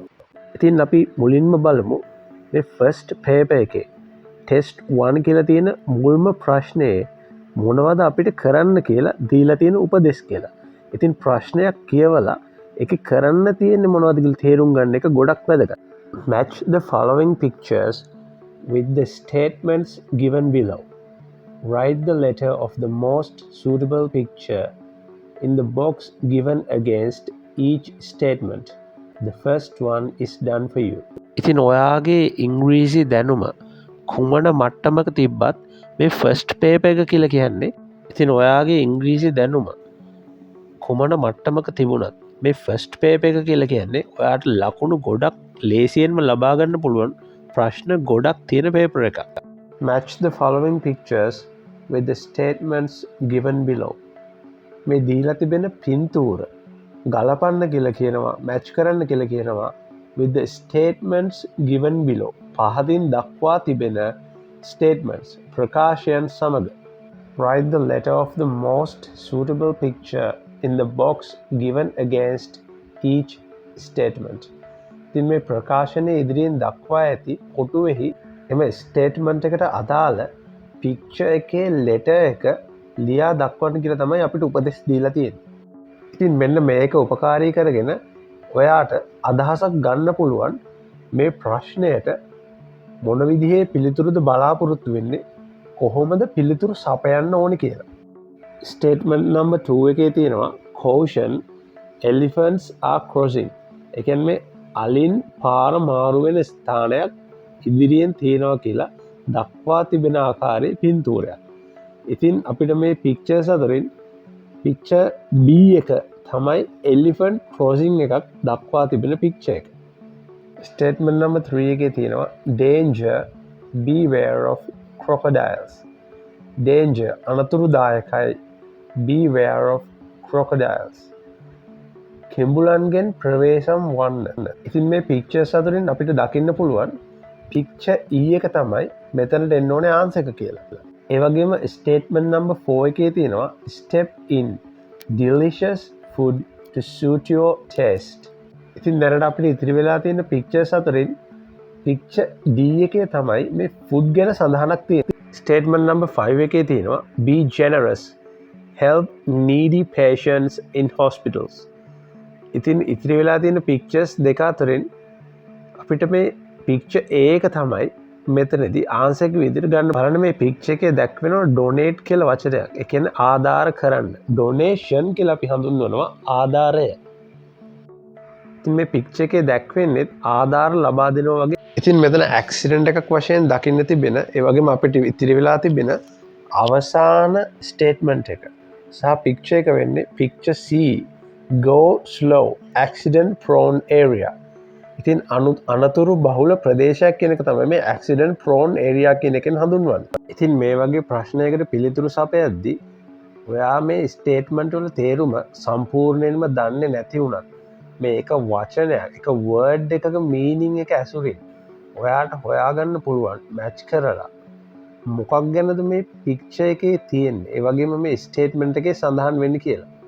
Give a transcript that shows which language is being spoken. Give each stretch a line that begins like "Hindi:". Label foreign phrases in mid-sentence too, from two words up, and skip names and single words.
Sinhala: ඉතින් අපි මුලින්ම බලමු මේ
English: first paper
Sinhala: එකේ ටෙස්ට් 1 කියලා තියෙන මුල්ම ප්‍රශ්නයේ මොනවද අපිට කරන්න කියලා දීලා තියෙන උපදෙස් කියලා. ඉතින් ප්‍රශ්නයක් කියවලා ඒක කරන්න තියෙන්නේ මොනවද කියලා තේරුම් ගන්න එක ගොඩක් වැදගත්.
English: Match the following pictures with the statements given below. Write the letter of the most suitable picture in the box given against each statement. The first one is done for you.
Sinhala: ඉතින් ඔයාගේ ඉංග්‍රීසි දැනුම කුමන මට්ටමක තිබ්බත් මේ
English: first paper
Sinhala: එක කියලා කියන්නේ ඉතින් ඔයාගේ ඉංග්‍රීසි දැනුම කුමන මට්ටමක තිබුණත් මේ
English: first paper
Sinhala: එක කියලා කියන්නේ ඔයාට ලකුණු ගොඩක් ලේසියෙන්ම ලබා ගන්න පුළුවන් ප්‍රශ්න ගොඩක් තියෙන පේපර් එකක්.
English: Match the following pictures with the statements given below.
Sinhala: මේ දීලා තිබෙන පින්තූර ගලපන්න කියලා කියනවා මැච් කරන්න කියලා කියනවා
English: with the statements given below.
Sinhala: පහදින් දක්වා තිබෙන
English: statements
Sinhala: ප්‍රකාශයන් සමග
English: write the letter of the most suitable picture in the box given against each statement.
Sinhala: ඉතින් මේ ප්‍රකාශනයේ ඉදිරියෙන් දක්වා ඇති කොටුවෙහි එම ස්ටේට්මන්ට් එකට අදාළ පික්චර් එකේ ලෙටර් එක ලියා දක්වන්න කියලා තමයි අපිට උපදෙස් දීලා තියෙන්නේ. ඉතින් මෙන්න මේක උපකාරී කරගෙන ඔයාට අදහසක් ගන්න පුළුවන් මේ ප්‍රශ්නයට මොන විදිහේ පිළිතුරුද බලාපොරොත්තු වෙන්නේ කොහොමද පිළිතුරු සපයන්න ඕනි කියලා. ස්ටේට්මන්ට් නම්බර් 2 එකේ තියෙනවා
English: caution elephants are crossing.
Sinhala: ඒ කියන්නේ අලින් පාර මාරු වෙන ස්ථානයක් ඉදිරියෙන් තියෙනවා කියලා දක්වා තිබෙන ආකාරයේ පින්තූරයක්. ඉතින් අපිට මේ පික්චර්ස් අතරින් පික්චර් B එක තමයි
English: elephant crossing
Sinhala: එකක් දක්වා තිබෙන පික්චර් එක.
English: Statement number 3
Sinhala: එකේ තියෙනවා
English: danger beware of crocodiles. Danger අනතුරුදායකයි beware of crocodiles.
Sinhala: කෙඹුලන්ගෙන් ප්‍රවේශම් වන්න. ඉතින් මේ පික්චර්ස් අතරින් අපිට දකින්න පුළුවන් පික්චර් E එක තමයි මෙතනට එන්න ඕනේ ආන්සර් එක කියලා. ඒ වගේම
English: statement number 4
Sinhala: එකේ තියෙනවා
English: step in delicious food to suit your taste.
Sinhala: ඉතින් දැනට අපිට ඉතිරි වෙලා තියෙන පික්චර්ස් අතරින් පික්චර් D එකේ තමයි මේ ෆුඩ් ගැන සඳහනක් තියෙන්නේ.
English: statement number 5
Sinhala: එකේ තියෙනවා
English: be generous help needy patients in hospitals.
Sinhala: ඉතින් ඉතිරි වෙලා තියෙන පික්චර්ස් දෙක අතරින් අපිට මේ පික්චර් A එක තමයි මෙතනදී ආන්සර් එක විදිහට ගන්න. බලන්න මේ පික්චර් එකේ දැක්වෙනවා donate කියලා වචනයක්. ඒ කියන්නේ ආධාර කරන්න. donation කියලා අපි හඳුන්වනවා ආධාරය. ඉතින් මේ පික්චර් එකේ දැක්වෙන්නේ ආධාර ලබා දෙනවා වගේ. ඉතින් මෙතන ඇක්සිඩන්ට් එකක් වශයෙන් දකින්න තිබෙන ඒ වගේම අපිට ඉතිරි වෙලා තිබෙන අවසාන ස්ටේට්මන්ට් එක සහ පික්චර් එක වෙන්නේ පික්චර් C
English: go slow accident prone area.
Sinhala: ඉතින් අනතුරු බහුල ප්‍රදේශයක් කියන එක තමයි මේ
English: accident prone area
Sinhala: කියන එකෙන් හඳුන්වන්නේ. ඉතින් මේ වගේ ප්‍රශ්නයකට පිළිතුරු සපයද්දී ඔයා මේ ස්ටේට්මන්ට් වල තේරුම සම්පූර්ණයෙන්ම දන්නේ නැති වුණත් මේ එක වචනයක් එක වර්ඩ් එකක මීනින් එක ඇසුරින් ඔයාට හොයාගන්න පුළුවන් මැච් කරලා මොකක් ගැනද මේ පික්චර් එකේ තියෙන්නේ ඒ වගේම මේ ස්ටේට්මන්ට් එකේ සඳහන් වෙන්නේ කියලා.